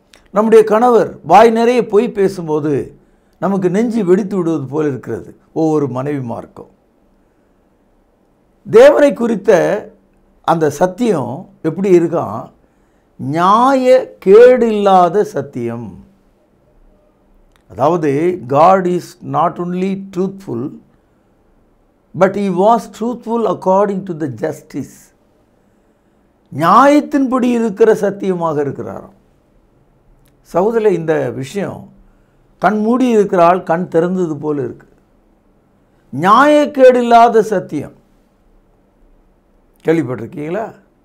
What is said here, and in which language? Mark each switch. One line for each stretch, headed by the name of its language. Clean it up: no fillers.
Tamil: நம்முடைய கணவர் வாய் நிறைய பொய் பேசும்போது நமக்கு நெஞ்சு வெடித்து விடுவது போல் இருக்கிறது ஒவ்வொரு மனைவிமாருக்கும். தேவனை குறித்த அந்த சத்தியம் எப்படி இருக்கான்? நியாய கேடில்லாத சத்தியம்.
English: அதாவது God is not only truthful, but he was truthful according to the justice.
Tamil: நியாயத்தின்படி இருக்கிற சத்தியமாக இருக்கிறாராம். சகோதரர்களே, இந்த விஷயம் கண் மூடி இருக்கிறாள் கண் திறந்தது போல இருக்கு. நியாயக்கேடில்லாத சத்தியம் கேள்விப்பட்டிருக்கீங்களா?